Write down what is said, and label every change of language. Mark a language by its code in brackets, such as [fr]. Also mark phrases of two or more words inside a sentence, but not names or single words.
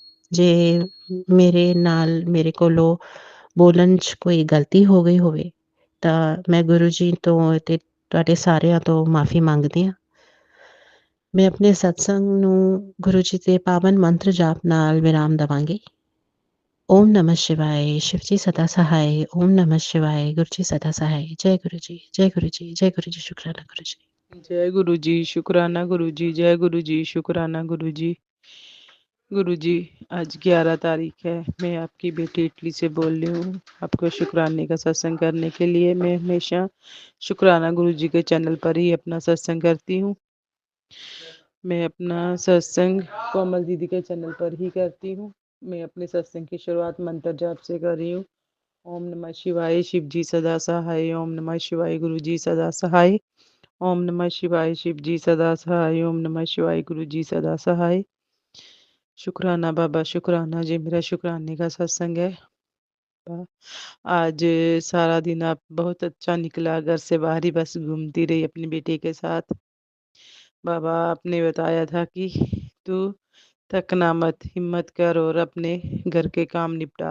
[pa] ਜੇ ਮੇਰੇ ਨਾਲ, ਮੇਰੇ ਕੋਲੋਂ ਬੋਲਣ 'ਚ ਕੋਈ ਗਲਤੀ ਹੋ ਗਈ ਹੋਵੇ, ਤਾਂ ਮੈਂ ਗੁਰੂ ਜੀ ਤੋਂ ਅਤੇ ਤੁਹਾਡੇ ਸਾਰਿਆਂ ਤੋਂ ਮਾਫ਼ੀ ਮੰਗਦੀ ਹਾਂ। ਮੈਂ ਆਪਣੇ ਸਤਸੰਗ ਨੂੰ ਗੁਰੂ ਜੀ ਦੇ ਪਾਵਨ ਮੰਤਰ ਜਾਪ ਨਾਲ ਵਿਰਾਮ ਦੇਵਾਂਗੀ। [hi] ओम नमः शिवाय, शिव जी सदा सहाय, ओम नमः शिवाय, गुरु जी सदा सहाय। जय गुरु जी, जय गुरु जी, जय गुरु जी, शुक्राना गुरु जी। जय गुरु जी, शुक्राना गुरु जी, जय गुरु जी, शुक्राना गुरु जी। गुरु जी, आज 11 तारीख है, मैं आपकी बेटी इटली से बोल रही हूँ। आपको शुक्राने का सत्संग करने के लिए मैं हमेशा शुक्राना गुरु जी के चैनल पर ही अपना सत्संग करती हूँ। मैं अपना सत्संग कोमल दीदी के चैनल पर ही करती हूँ। मैं अपने सत्संग की शुरुआत मंत्र जाप से कर रही हूँ। ओम नमः शिवाय, शिव जी सदा सहाय, ओम नमः शिवाय, गुरु जी सदा सहाय, ओम नमः शिवाय, शिव जी सदा सहाय, ओम नमः शिवाय, गुरु जी सदा सहाय। शुक्राना बाबा, शुक्राना जी, मेरा शुक्राने का सत्संग है। आज सारा दिन आप बहुत अच्छा निकला, घर से बाहर ही बस घूमती रही अपनी बेटी के साथ। बाबा, आपने बताया था कि तू थकना मत, हिम्मत कर और अपने घर के काम निपटा।